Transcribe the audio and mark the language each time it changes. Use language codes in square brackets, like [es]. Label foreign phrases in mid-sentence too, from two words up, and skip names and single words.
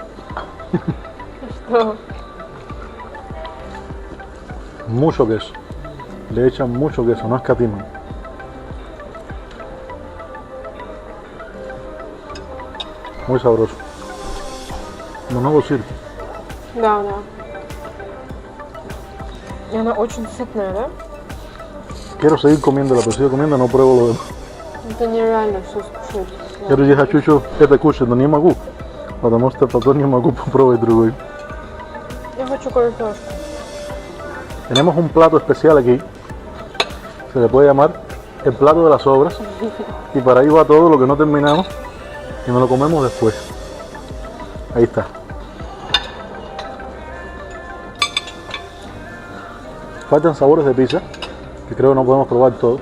[ru] Что? [es] Mucho queso. Le echan mucho queso, no escatiman. Muy sabroso. [ru] Много сыр. Да, да. И она очень сытная, да? [es] Quiero seguir comiéndola, pero sigo comiendo, no pruebo lo demás. [ru] Это нереально все скушать. Я друзья, хочу еще это кушать, но не могу. Потому что потом не могу попробовать другой. Я хочу картошку. [es] Tenemos un plato especial aquí. Se le puede llamar el plato de las sobras. Y para ahí va todo lo que no terminamos. Y nos lo comemos después. Ahí está. Faltan sabores de pizza, que creo que no podemos probar todos.